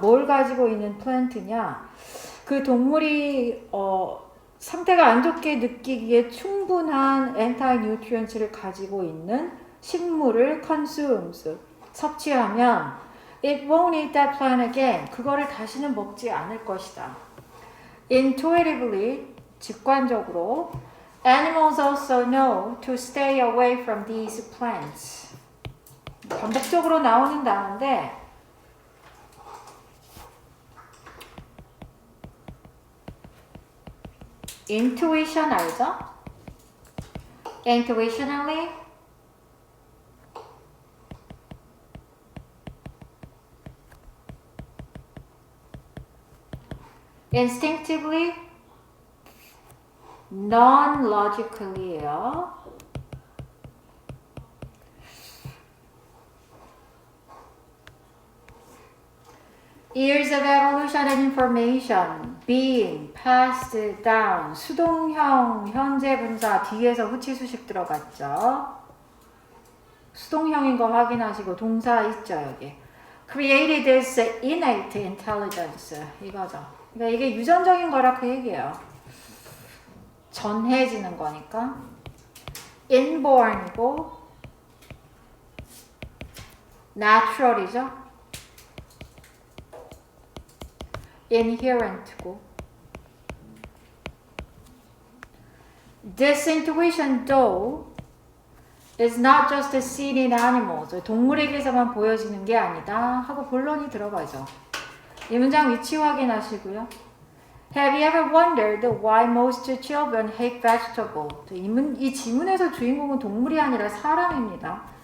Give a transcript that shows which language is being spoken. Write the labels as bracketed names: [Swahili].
[Korean] 뭘 가지고 있는 plant냐? 그 동물이 상태가 안 좋게 느끼기에 충분한 anti-nutrients를 가지고 있는 식물을 consumes, 섭취하면 [English] it won't eat that plant again. [Korean] 그거를 다시는 먹지 않을 것이다. [English] Intuitively, 직관적으로 animals also know to stay away from these plants. [Korean] 반복적으로 나오는 단어인데 intuition 알죠? [English] Intuitionally instinctively non-logically예요. Years of evolution and information being passed down. [Korean] 수동형 현재 분사 뒤에서 후치 수식 들어갔죠. 수동형인 거 확인하시고 동사 있죠 여기. [English] Created this innate intelligence. [Korean] 이거죠. 그러니까 이게 유전적인 거라 그 얘기예요. 전해지는 거니까. inborn이고 natural이죠. inherent고. [English] This intuition though is not just seen in animals. [Korean] 동물에게서만 보여지는 게 아니다 하고 본론이 들어가죠. 이 문장 위치 확인하시고요. [English] Have you ever wondered why most children hate vegetables? [Korean] 이 지문에서 주인공은 동물이 아니라 사람입니다.